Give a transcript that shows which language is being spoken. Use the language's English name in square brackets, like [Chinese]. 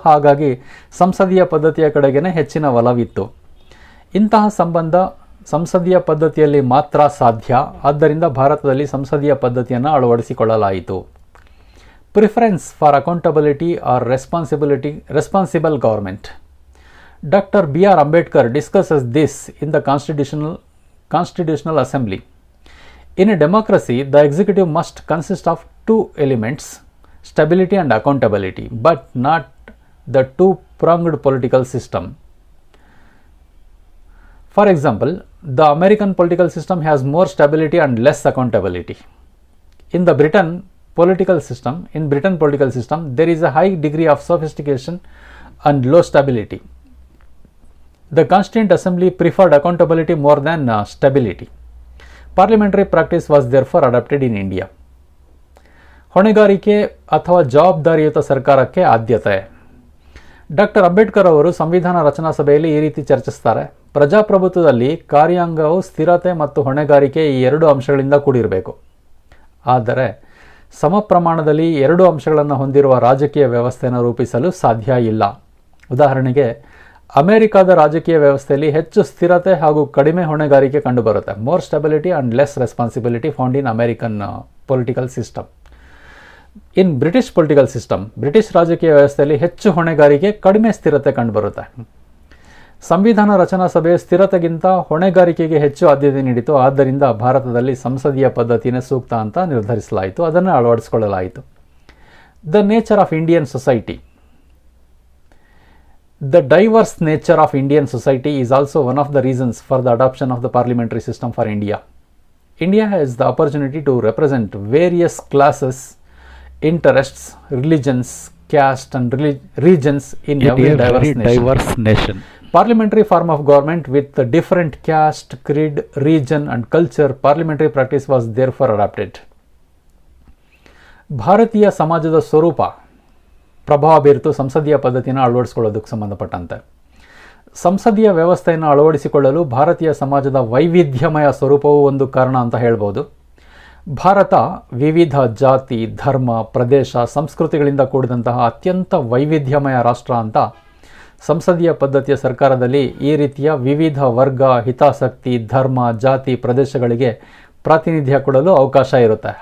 [Kannada] ಹಾಗಾಗಿ ಸಂಸದೀಯ ಪದ್ಧತಿಯ ಕಡೆಗೇ ಹೆಚ್ಚಿನ ಒಲವಿತ್ತು. ಇಂತಹ ಸಂಬಂಧ ಸಂಸದೀಯ ಪದ್ಧತಿಯಲ್ಲಿ ಮಾತ್ರ ಸಾಧ್ಯ. ಆದ್ದರಿಂದ ಭಾರತದಲ್ಲಿ ಸಂಸದೀಯ ಪದ್ಧತಿಯನ್ನು ಅಳವಡಿಸಿಕೊಳ್ಳಲಾಯಿತು. [English] Preference for accountability or responsible government. Dr. B.R. Ambedkar discusses this in the Constitutional Assembly. In a democracy, the executive must consist of two elements, stability and accountability, but not the two-pronged political system. For example, the American political system has more stability and less accountability. In Britain political system, there is a high degree of sophistication and low stability. The Constituent Assembly preferred accountability more than stability. Parliamentary practice was therefore adopted in India. [Kannada] ಹೊಣೆಗಾರಿಕೆ ಅಥವಾ ಜವಾಬ್ದಾರಿಯುತ ಸರ್ಕಾರಕ್ಕೆ ಆದ್ಯತೆ. Doctor Ambedkar ಅವರು ಸಂವಿಧಾನ ರಚನಾ ಸಭೆಯಲ್ಲಿ ಈ ರೀತಿ ಚರ್ಚಿಸ್ತಾರೆ. ಪ್ರಜಾಪ್ರಭುತ್ವದಲ್ಲಿ ಕಾರ್ಯಾಂಗವು ಸ್ಥಿರತೆ ಮತ್ತು ಹೊಣೆಗಾರಿಕೆ ಈ ಎರಡು ಅಂಶಗಳಿಂದ ಕೂಡಿರಬೇಕು. ಆದರೆ ಸಮ ಪ್ರಮಾಣದಲ್ಲಿ ಎರಡು ಅಂಶಗಳನ್ನು ಹೊಂದಿರುವ ರಾಜಕೀಯ ವ್ಯವಸ್ಥೆಯನ್ನು ರೂಪಿಸಲು ಸಾಧ್ಯ ಇಲ್ಲ. ಉದಾಹರಣೆಗೆ, ಅಮೆರಿಕದ ರಾಜಕೀಯ ವ್ಯವಸ್ಥೆಯಲ್ಲಿ ಹೆಚ್ಚು ಸ್ಥಿರತೆ ಹಾಗೂ ಕಡಿಮೆ ಹೊಣೆಗಾರಿಕೆ ಕಂಡುಬರುತ್ತೆ. [English] More stability and less responsibility found in American political system. In British political system, [Kannada] British ರಾಜಕೀಯ ವ್ಯವಸ್ಥೆಯಲ್ಲಿ ಹೆಚ್ಚು ಹೊಣೆಗಾರಿಕೆ, ಕಡಿಮೆ ಸ್ಥಿರತೆ ಕಂಡುಬರುತ್ತೆ. ಸಂವಿಧಾನ ರಚನಾ ಸಭೆ ಸ್ಥಿರತೆಗಿಂತ ಹೊಣೆಗಾರಿಕೆಗೆ ಹೆಚ್ಚು ಆದ್ಯತೆ ನೀಡಿತು. ಆದ್ದರಿಂದ ಭಾರತದಲ್ಲಿ ಸಂಸದೀಯ ಪದ್ಧತಿನೇ ಸೂಕ್ತ ಅಂತ ನಿರ್ಧರಿಸಲಾಯಿತು, ಅದನ್ನು ಅಳವಡಿಸಿಕೊಳ್ಳಲಾಯಿತು. [English] The nature of Indian society. The diverse nature of Indian society is also one of the reasons for the adoption of the parliamentary system for India. India has the opportunity to represent various classes, interests, religions, caste and regions in every diverse nation. Parliamentary form of government with the different caste, creed, region and culture, parliamentary practice was therefore adopted. [Kannada] ಭಾರತೀಯ ಸಮಾಜದ ಸ್ವರೂಪ ಪ್ರಭಾವ ಬೀರಿತು ಸಂಸದೀಯ ಪದ್ಧತಿಯನ್ನು ಅಳವಡಿಸಿಕೊಳ್ಳೋದಕ್ಕೆ ಸಂಬಂಧಪಟ್ಟಂತೆ. ಸಂಸದೀಯ ವ್ಯವಸ್ಥೆಯನ್ನು ಅಳವಡಿಸಿಕೊಳ್ಳಲು ಭಾರತೀಯ ಸಮಾಜದ ವೈವಿಧ್ಯಮಯ ಸ್ವರೂಪವು ಒಂದು ಕಾರಣ ಅಂತ ಹೇಳ್ಬೋದು. ಭಾರತ ವಿವಿಧ ಜಾತಿ, ಧರ್ಮ, ಪ್ರದೇಶ, ಸಂಸ್ಕೃತಿಗಳಿಂದ ಕೂಡಿದಂತಹ ಅತ್ಯಂತ ವೈವಿಧ್ಯಮಯ ರಾಷ್ಟ್ರ ಅಂತ ಸಂಸದೀಯ ಪದ್ಧತಿಯ ಸರ್ಕಾರದಲ್ಲಿ ಈ ರೀತಿಯ ವಿವಿಧ ವರ್ಗ, ಹಿತಾಸಕ್ತಿ, ಧರ್ಮ, ಜಾತಿ, ಪ್ರದೇಶಗಳಿಗೆ ಪ್ರಾತಿನಿಧ್ಯ ಕೊಡಲು ಅವಕಾಶ ಇರುತ್ತೆ.